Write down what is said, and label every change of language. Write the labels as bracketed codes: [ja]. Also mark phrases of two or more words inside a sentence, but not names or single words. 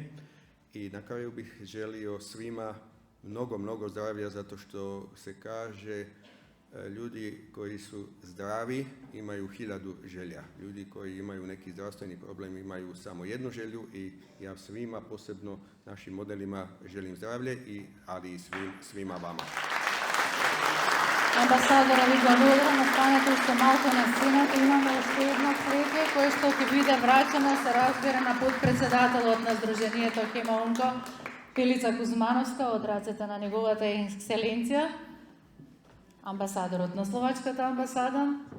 [sr] I na kraju bih želio svima mnogo zdravlja zato što se kaže ljudi koji su zdravi imaju 1000 želja. Ljudi koji imaju neki zdravstveni problem imaju samo jednu želju i ja svima, posebno našim modelima, želim zdravlje, ali i svima vama. [mk] Амбасадора, ви благодарам, останете уште малку на сцената, имаме уште една слика која што ќе биде враќена, се разбира, на подпредседателот на Сдруженијето Хемаунко, Пилица Кузмановска, од рацете на неговата екселенција, амбасадорот на Словачката амбасада.